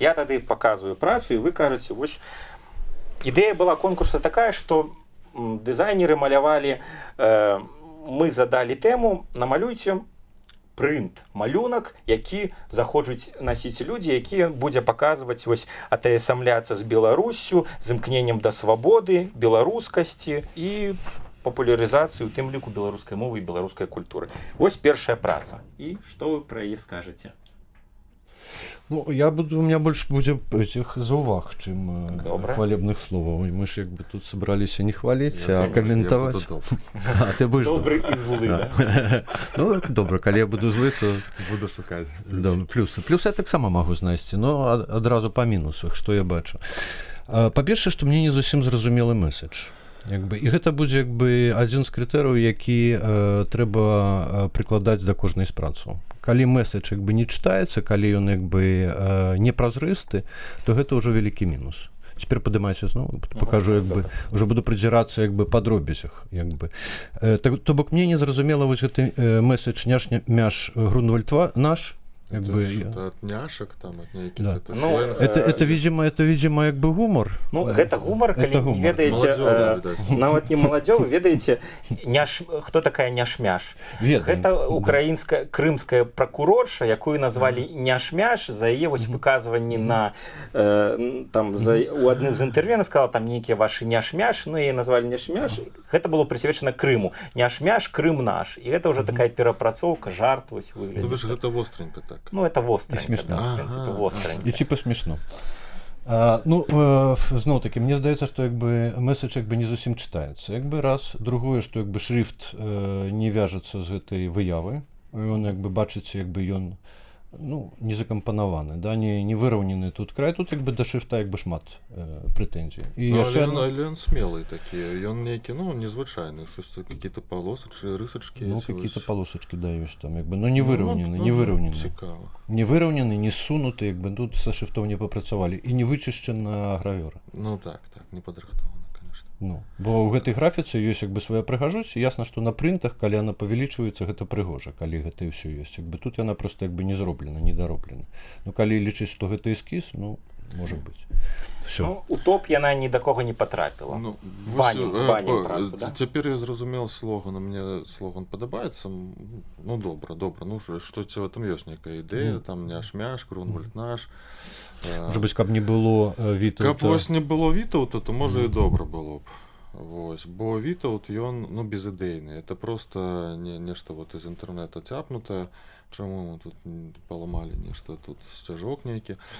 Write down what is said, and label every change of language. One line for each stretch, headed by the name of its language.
Belarusian: Я тады паказваю працу, і вы кажаце, ідэя была конкурса такая, што дызайнеры малявалі, мы задалі тэму, намалюйце прынт, малюнак, які захочуць насіць людзі, які будзе паказваць атаясамляцца з Беларуссю, з імкненнем да свабоды, беларускасці і папулярызацыю, у тым ліку, беларускай мовы і беларускай культуры. Першая праца. І што вы пра яе скажаце?
Russian: Ну, у меня больше будет этих зауваг, чем хвалебных слов. Мы же тут собрались не хвалить, а комментовать. А ты будешь добрый и злый, да?
Ukrainian: Ну, добре, коли я буду злый, то буду шукать.
Russian: Да, плюсы.
Ukrainian: Плюсы я так само могу знайти, но одразу по мінусах, что я бачу.
Belarusian: Па-першае, што мне не зусім зразумелы месседж. І гэта будзе адзін з крытэрыяў, які трэба прыкладаць да кожнай з працаў. Калі месседж не чытаецца, калі ён не празрысты, то гэта ўжо вялікі мінус. Цяпер падымайце зноў, пакажу, уже буду прыдзірацца па дробязях. То бок мне не зразумела гэты месседж няш Грунвальд наш.
Russian: Это от няшек, там, от неких, да. это видимо, гумор.
Belarusian: Ну, гэта гумор, калі не ведаеце, нават не маладзёвы, ведаеце, хто такая Няшмяш? Гэта украінская, крымская пракурорша, якую назвалі Няшмяш за яе выказванні на, у адным з інтэрв'ю она сказала, там нейкія вашы Няшмяш, ну, яе назвалі Няшмяш. Гэта было прысвечана Крыму. Няшмяш, Крым наш. І гэта ўжо такая перапрацоўка, жарт выглядзе.
Russian: Это востренько так. Ну, это востренько, да, в принципе, востренько. І типа смешно.
Belarusian: Зноў-таки, мне здаецца, што месседж не зусім чытаецца. Раз, другое, што шрифт не вяжацца з гэтай выявы. Ён бачыце, ён не закампанаваны, да, не выраўнены тут край, тут да шрифта шмат прэтэнзій. Але ён смелый такі, ён нейкі, незвычайны,
Russian: какие-то полосочки, рысачки. Какие-то полосочки,
Belarusian: да, ёсць там, не выраўнены, не выраўнены. Цікава. Не выраўнены, не сунуты, тут са шрифтом не папрацавалі, і не вычышчана гравёра. Ну так, не падрыхтавана. Бо ў гэтай графіцы ёсць свая прыгажосць, ясна, што на прынтах, калі яна павялічваецца, гэта прыгожа, калі гэта і ўсё ёсць. Тут яна проста не зроблена, не дароблена. Калі лічыць, што гэта эскіз, можа быць. Всё. Ну, у топ яна ні да кого не потрапіла. Ну, Банім працу, да? Цяпер я зразумеў слоган, мне слоган падабаецца. Ну, добра. Ну, што ці в этом ёсць нейкая ідэя, там няш-мяш, Грунвальд наш. Можа быць, каб не было Вітаўта. Каб вось не было Вітаўта, то можа і добра было б. Вось, бо Вітаўт, ён, ну, безыдэйны.
Russian: Это просто нешта вот из інтэрнэта цяпнутае.
Belarusian: Чаму мы тут паламалі нешта, тут сцяжок нейкі.